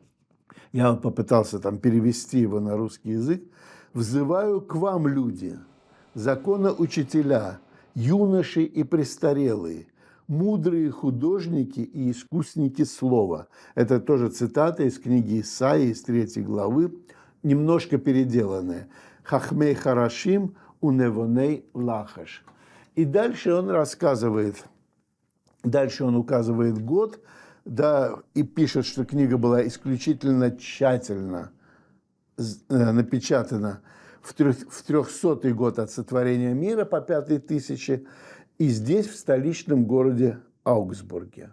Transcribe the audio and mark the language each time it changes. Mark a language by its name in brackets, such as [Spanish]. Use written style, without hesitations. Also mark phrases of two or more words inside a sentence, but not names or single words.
[Russian] Я попытался там перевести его на русский язык. «Взываю к вам, люди, законоучителя, юноши и престарелые, мудрые художники и искусники слова». Это тоже цитата из книги Исаии, из 3 главы, немножко переделанная. [Hebrew] «חכמי חרשים ונבון לחש». [Russian] И дальше он рассказывает, дальше он указывает год, да, и пишет, что книга была исключительно тщательно напечатана в 300-й год от сотворения мира по 5-й тысяче, и здесь, в столичном городе Аугсбурге.